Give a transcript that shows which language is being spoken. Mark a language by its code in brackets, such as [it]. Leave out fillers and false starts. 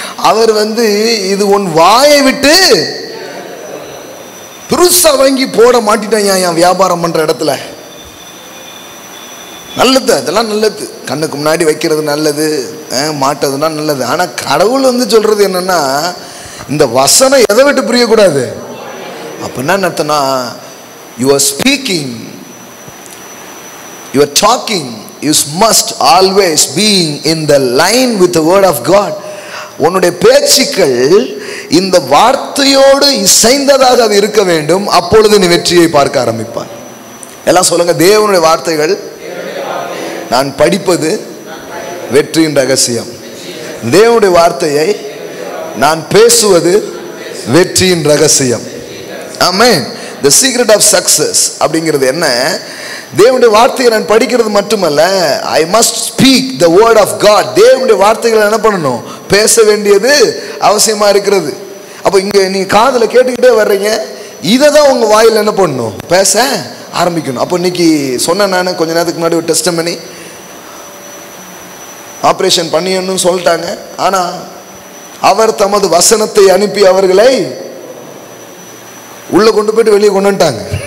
[ta] அவர் வந்து இது உன் வாயை விட்டு பெருசா வாங்கி போட மாட்டிட்டாங்க என் வியாபாரம் பண்ற இடத்துல. நல்லது, அதெல்லாம் நல்லது, கண்ணுக்கு முன்னாடி வைக்கிறது நல்லது, மாட்டதுன்னா நல்லது. ஆனா கடவுள் வந்து சொல்றது என்னன்னா, இந்த வசனம் எதை விட்டு புரியக்கூடாது அப்படின்னா அர்த்தம்னா, [en] you are speaking, you are talking, you must always be in the line with the word of God. [ta] உன்னுடைய பேச்சுக்கள் இந்த வார்த்தையோடு இசைந்ததாக அது இருக்க வேண்டும். அப்பொழுது நீ வெற்றியை பார்க்க ஆரம்பிப்பாய். எல்லாம் சொல்லுங்க, தேவனுடைய வார்த்தைகள் நான் படிப்பது வெற்றியின் ரகசியம். தேவனுடைய வார்த்தையை நான் பேசுவது வெற்றியின் ரகசியம். ஆமென். [en] The secret of success [ta] அப்படிங்கிறது என்ன? தேவனுடைய வார்த்தையை நான் படிக்கிறது மட்டுமல்ல, [en] I must speak the word of God. [ta] தேவனுடைய வார்த்தைகளை என்ன பண்ணணும்? பேச வேண்டியது அவசியமா இருக்கிறது. அப்போ இங்க நீங்க காதுல கேட்டுக்கிட்டே வர்றீங்க, இதை தான் உங்க வாயில் என்ன பண்ணணும்? பேச ஆரம்பிக்கணும். அப்போ இன்னைக்கு சொன்ன நான் கொஞ்ச நேரத்துக்கு முன்னாடி ஒரு டெஸ்டிமனி, ஆப்ரேஷன் பண்ணியன்னு சொல்லிட்டாங்க. ஆனா அவர் தமது வசனத்தை அனுப்பி அவர்களை உள்ள கொண்டு போயிட்டு வெளியே கொண்டு வந்துட்டாங்க.